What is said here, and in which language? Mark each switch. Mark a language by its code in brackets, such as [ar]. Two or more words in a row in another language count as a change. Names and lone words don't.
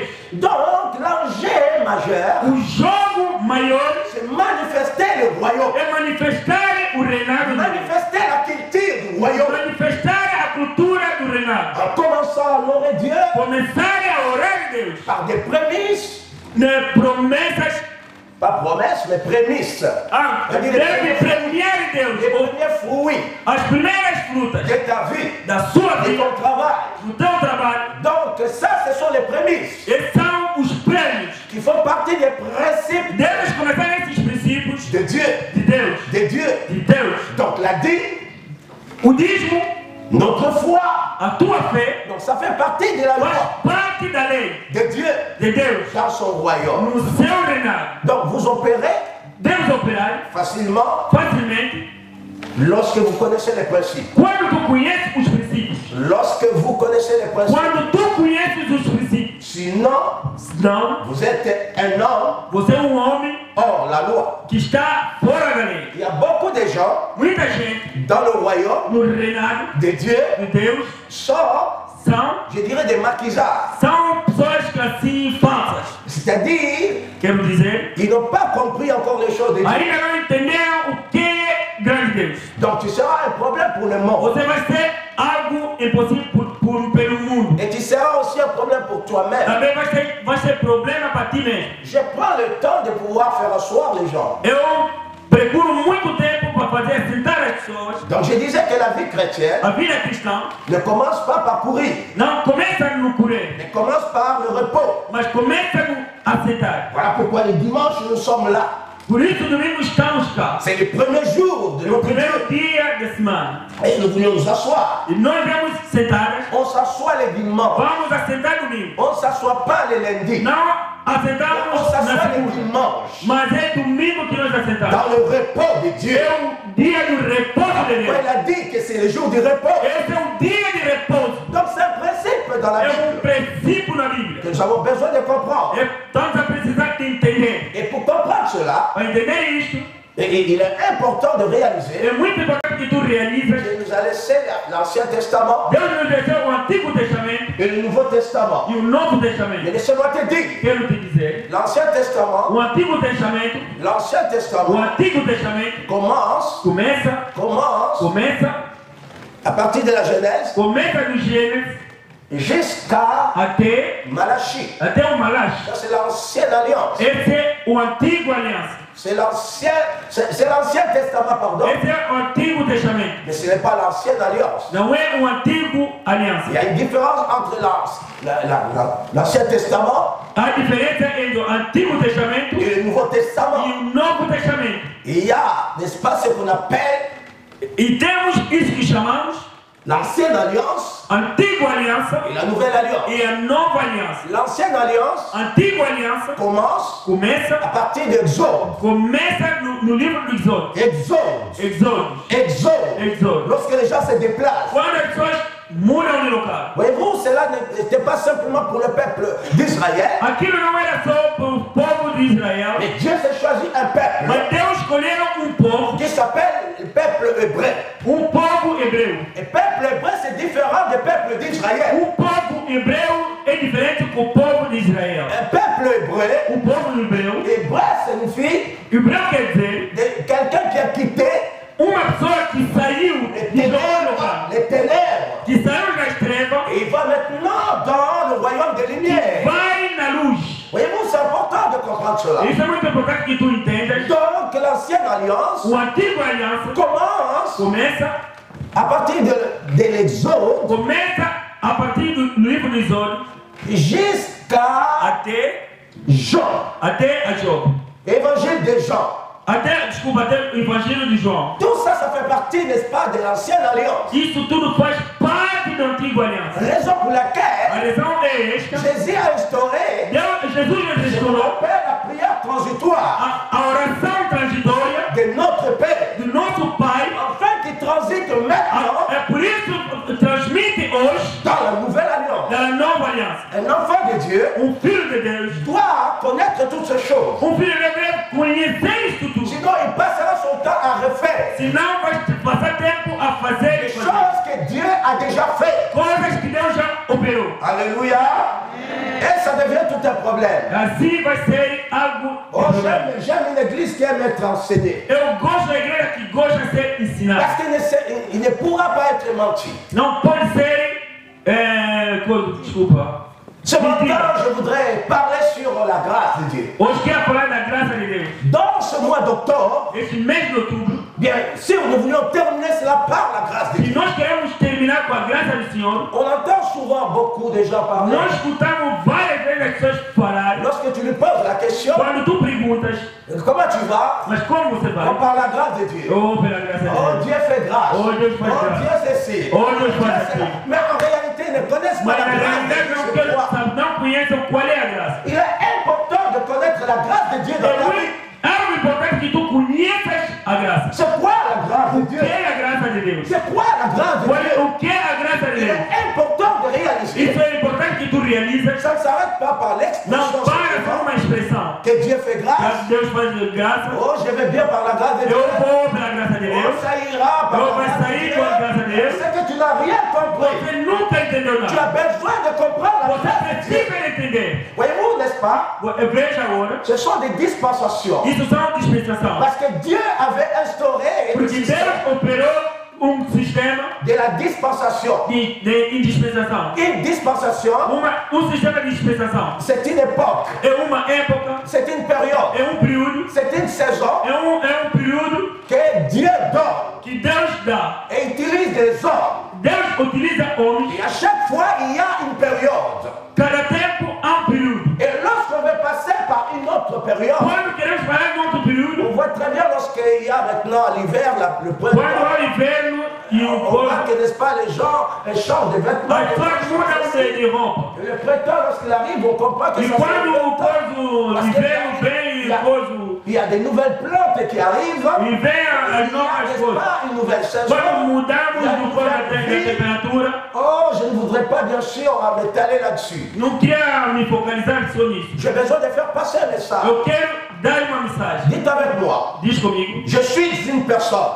[fr] Donc, l'enjeu majeur, [pt] O jogo maior [fr] c'est manifester le royaume. [pt] é manifestar o reinado de Deus. [fr] Manifester la culture du royaume. [pt] Manifestar a cultura do reinado. [fr] En commençant à honorer Dieu [pt] Começar a orar a Deus. [fr] par des prémices, [pt] Promessas. [fr] pas promesses, mais prémices. [pt] Deve premiar Deus. [fr] Les premiers fruits [pt] As primeiras frutas [fr] de ta vie, [pt] da sua de vida, [fr] ton travail. [pt] do teu trabalho. [fr] Donc, ça, ce sont les prémices [pt] Esses são os prêmios. [fr] qui font partie des principes [pt] Deves começar esses princípios [fr] de Dieu. [pt] de Deus. [fr] De Dieu. [pt] De Deus. [fr] Donc, la dîme, [pt] O dízimo, [fr] notre foi, [pt] a tua fé, [fr] donc ça fait partie de la loi [pt] faz parte da lei [fr] de Dieu [pt] de Deus [fr] dans son royaume. [pt] no seu reinado. [fr] Donc, vous opérez [pt] Deves operar [fr] facilement [pt] facilmente [fr] lorsque vous connaissez les principes. [pt] quando tu conheces os princípios. [fr] Lorsque vous connaissez les principes. [pt] Quando tu conheces os princípios. [fr] Sinon, [pt] Senão, [fr] vous êtes un homme [pt] você é homem [fr] hors la loi. [pt] que está fora da lei. [fr] Il y a beaucoup de gens [pt] Muita gente [fr] dans le royaume [pt] no reinado [fr] de Dieu [pt] de Deus [fr] sont, [pt] são [fr] je dirais, des maquisards. [pt] pessoas que assim falsas. [fr] C'est-à-dire, [pt] Quero dizer, [fr] ils n'ont pas compris encore les choses de Dieu. [pt] ainda não [fr] Donc tu seras un problème pour le monde. [pt] Você vai ser algo impossível pelo mundo. [fr] Et tu seras aussi un problème pour toi-même. [pt] Também vai ser problema para ti mesmo. [fr] Je prends le temps de pouvoir faire asseoir les gens. [pt] Eu procuro muito tempo para fazer sentar as pessoas. [fr] Donc je disais que la vie chrétienne [pt] A vida cristã [fr] ne commence pas par courir, [pt] não começa no correr, [fr] mais commence par le repos. [pt] mas começa no aceitar. [fr] Voilà pourquoi les dimanches nous sommes là. [pt] Por isso, domingo estamos cá. [fr] C'est le premier jour de [pt] No [fr] notre [pt] primeiro [fr] Dieu. [pt] dia da semana. [fr] Et nous voulions nous asseoir. [pt] E nós vamos sentar. [fr] On s'assoit les dimanches. [pt] Vamos assentar domingo. [fr] On ne s'assoit pas les lundis. [pt] Não [fr] On [pt] assentamos na [fr] s'assoit les [pt] segunda. [fr] dimanches. [pt] Mas é domingo que nós assentamos. [fr] Dans le repos de Dieu. [pt] É o dia do repouso de [fr] Pourquoi [pt] Deus. [fr] il a dit que c'est le jour du repos. [pt] Esse é o dia de repouso. [fr] Donc c'est un principe dans la [pt] É [fr] Bible [pt] princípio na Bíblia. [fr] que nous avons besoin de comprendre. [pt] Então nós precisamos de entender. [fr] Et pour comprendre cela, [pt] Para entender isto, [fr] il est important de réaliser [pt] é muito importante que tu realizes. [fr] qu'il nous a laissé l'Ancien Testament [pt] Deus nos deixou o Antigo Testamento [fr] et le Nouveau Testament. [pt] e o Novo [fr] Mais [pt] Testamento. [fr] laissez-moi te dire, [pt] Quero te dizer, [fr] l'Ancien Testament, [pt] o Antigo Testamento, o Antigo Testamento começa [fr] à partir de la Genèse [pt] do Gênesis [fr] jusqu'à [pt] até [fr] Malachie. [pt] o Malachi. [fr] Ça c'est l'ancienne alliance. [pt] Esse é o Antigo Aliança. [fr] C'est l'Ancien Testament, pardon. [pt] Esse é o Antigo Testamento. [fr] Mais ce n'est pas l'ancienne alliance. [pt] Não é o Antigo Aliança. [fr] Il y a une différence entre l'Ancien Testament [pt] A diferença entre o Antigo Testamento [fr] et le Nouveau Testament. [pt] e o Novo Testamento. [fr] Il y a, n'est-ce pas, ce qu'on appelle [pt] E temos isso que chamamos [fr] l'ancienne alliance [pt] Antiga Aliança [fr] et la nouvelle alliance. [pt] e a Nova Aliança. [fr] L'ancienne alliance [pt] Antiga Aliança [fr] commence à partir d'Exode. [pt] começa no livro do Exódio. Exódio. [fr] Lorsque les gens se déplacent. [pt] Quando as pessoas mudam de local. [fr] Voyez-vous, cela n'était pas simplement pour le peuple d'Israël. [pt] Aquilo não era só para o povo de Israel, [fr] Mais Dieu s'est choisi un peuple [pt] mas Deus escolheu povo, [fr] qui s'appelle le peuple hébreu. [pt] povo hebreu. [fr] Et le peuple hébreu, c'est différent du peuple d'Israël. [pt] Povo hebreu é diferente do povo de Israel. [fr] Un peuple hébreu, [pt] Povo hebreu, [fr] hébreu signifie [pt] hebreu quer dizer [fr] quelqu'un qui a quitté [pt] uma pessoa que saiu de um lugar, [fr] les ténèbres. [pt] que saiu das trevas, [fr] Et il va maintenant dans le royaume des lumières. [pt] vai na luz. [fr] Voyez-vous, c'est important de comprendre cela. [pt] Isso é muito importante que tu entendas. [fr] Donc, l'ancienne alliance [pt] O Antigo Aliança começa [fr] à partir de l'Exode [pt] a partir do livro de Exódio [fr] jusqu'à [pt] até [fr] Jean, [pt] a Job. [fr] évangile de Jean. [pt] Até o Evangelho de João. [fr] Tout ça, ça fait partie, n'est-ce pas, de l'ancienne alliance. [pt] Isso tudo faz parte da Antiga Aliança. [fr] Raison pour [pt] A [fr] laquelle [pt] razão é esta. [fr] Jésus a instauré [pt] Jesus [fr] ce qu'on [pt] restaurou [fr] appelle la prière transitoire [pt] a oração transitória [fr] de notre Père, [pt] do nosso Pai. [fr] afin qu'il transite maintenant [pt] É por isso transmite hoje [fr] dans la nouvelle alliance. [pt] da nova aliança. [fr] Un enfant de Dieu [pt] Filho de Deus. [fr] doit connaître toutes ces choses. [pt] Filho de Deus deve conhecer isso tudo. [fr] Sinon, il passera son temps à refaire [pt] Senão vai passar tempo a fazer [fr] les choses que Dieu a déjà fait. [pt] coisas que Deus já operou. [fr] Alléluia. Et ça devient tout un problème. [pt] Assim vai ser algo. [fr] Oh, j'aime une église qui aime être enseignée. [pt] Eu gosto da igreja que gosta de ser ensinada. [fr] Parce qu'il ne pourra pas être menti. [pt] Não pode ser. Desculpa. [fr] Ce matin, je voudrais parler sur la grâce de Dieu. [pt] Hoje quero falar da graça de Deus. [fr] Dans ce mois d'octobre, [pt] Esse mês de outubro, [fr] bien sûr, nous voulions terminer cela par la grâce de [pt] e [fr] Dieu. [pt] nós queremos terminar com a graça do Senhor. [fr] On entend souvent beaucoup de gens parler. [pt] Nós escutamos várias vezes as pessoas falarem. [fr] Lorsque tu lui poses la question, [pt] Quando tu perguntas, [fr] comment tu vas? [pt] mas como você vai? [fr] On parle de la grâce de Dieu. [pt] Oh, pela graça de Oh, Deus. [fr] Dieu fait grâce. Oh, Dieu fait Oh, grâce. Dieu ceci. Oh, Dieu fait Dieu grâce. cela. Mais en réalité, ils ne connaissent pas [pt] Mas [fr] la [pt] na [fr] grâce de [pt] realidade [fr] Dieu. C'est pourquoi [pt] não conhecem qual é a graça. [fr] il est important de connaître la grâce de Dieu dans ta vie. [pt] É algo importante que tu conheças a graça. [fr] C'est quoi la grâce de [pt] O [fr] Dieu? [pt] que é a graça de Deus? [fr] C'est quoi la grâce de Dieu? [pt] O que é a graça de [fr] Il [pt] Deus? [fr] est important de réaliser. [pt] Isso é importante que tu realizas. [fr] Ça ne s'arrête pas par [pt] Não [fr] l'expression [pt] para só uma expressão. [fr] que Dieu fait grâce. [pt] Deus faz de graça. [fr] Oh, je vais bien par la grâce de Dieu. [pt] Eu vou pela graça de [fr] Oh, [pt] Deus. [fr] ça ira par [pt] Eu [fr] la [pt] vou [fr] grâce de [pt] sair [fr] Dieu. [pt] com a graça de Deus. [fr] C'est que tu n'as rien compris. [pt] Você nunca entendeu [fr] Tu [pt] nada. [fr] as besoin de comprendre la [pt] Você [fr] grâce de Dieu. [pt] precisa entender. [fr] Voyez-vous, n'est-ce n'est-ce pas? [pt] Veja agora. [fr] Ce sont des dispensations. [pt] Isso são dispensações. [fr] Parce que Dieu avait instauré le [pt] Porque [fr] système [pt] Deus operou sistema [fr] de la dispensation. [pt] de dispensação. [fr] Une dispensation, [pt] Sistema de dispensação. [fr] c'est une époque, [pt] É uma época, [fr] c'est une période, [pt] é período, [fr] c'est une saison [pt] é período [fr] que Dieu donne [pt] que Deus dá. [fr] et utilise des hommes. [pt] Deus utiliza homens. [fr] Et à chaque fois, il y a une période. [pt] Cada tempo há período. [fr] Et lorsqu'on veut passer par une autre période, [pt] Quando queremos parar em outro período, [fr] on voit très bien lorsqu'il y a maintenant l'hiver, le [pt] quando [fr] printemps, [pt] há inverno e o [fr] on voit que, n'est-ce pas, les gens changent de vêtements. [pt] as pessoas mudam de roupa. [fr] Et le printemps, lorsqu'il arrive, on comprend que [pt] E [fr] ça [pt] quando [fr] c'est le [pt] o [fr] printemps. Parce que [pt] inverno vem e o [fr] il y a des nouvelles plantes qui arrivent. [pt] e vem [fr] Il [pt] as [fr] y a, [pt] novas [fr] n'est-ce [pt] coisas. [fr] pas, une nouvelle saison. [pt] Quando mudamos [fr] Il y a une [pt] do ponto [fr] nouvelle [pt] da [fr] vie. [pt] temperatura, [fr] Oh, je ne voudrais pas bien sûr m'étaler là-dessus. [pt] não quero me focalizar só nisso. [fr] J'ai besoin de faire passer un message. [pt] Eu quero dar uma mensagem. [fr] Dites avec moi. [pt] Diz comigo. [fr] Je suis une personne.